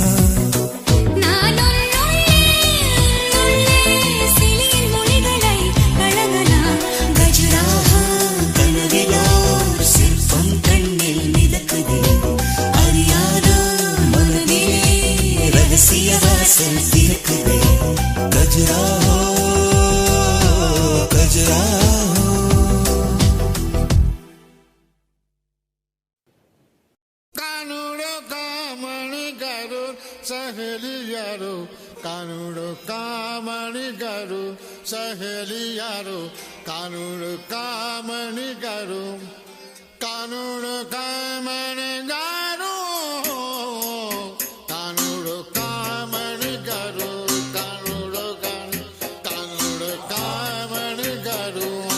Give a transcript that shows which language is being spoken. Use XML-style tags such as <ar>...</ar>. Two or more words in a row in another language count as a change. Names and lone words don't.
<ta>நான் உள்ளே சிலையின் மொழிகளை பழகலாம் கஜுராஹோ கனவிலோ சிற்பம் கண்ணில் மிதக்குதே அறியாதோ மனதிலே ரகசிய வாசல் திறக்குதே கஜுராஹோ கஜுராஹோ</ta> <raj>कानूड़ो कामणी करो सहेलियारो कानूड़ो कामणी करो सहेलियारो कानूड़ो कामणी करो कानूड़ो कामणी करो कानूड़ो कामणी करो कानूड़ो कानूड़ो कामणी करो</raj>